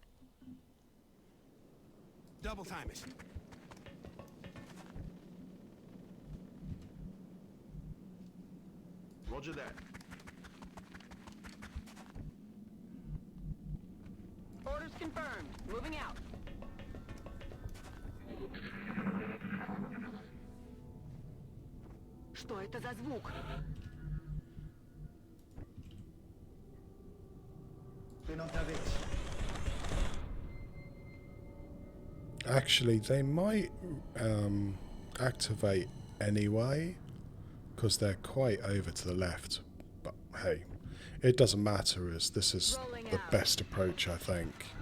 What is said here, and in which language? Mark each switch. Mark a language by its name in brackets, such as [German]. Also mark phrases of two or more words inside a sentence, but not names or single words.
[English] Double time it. Roger that. Orders confirmed. Moving out. [Russian] Что это за звук? [German] Bin unterwegs. [English] Actually, they might activate anyway, because they're quite over to the left. But hey, it doesn't matter, as this is the best approach, I think.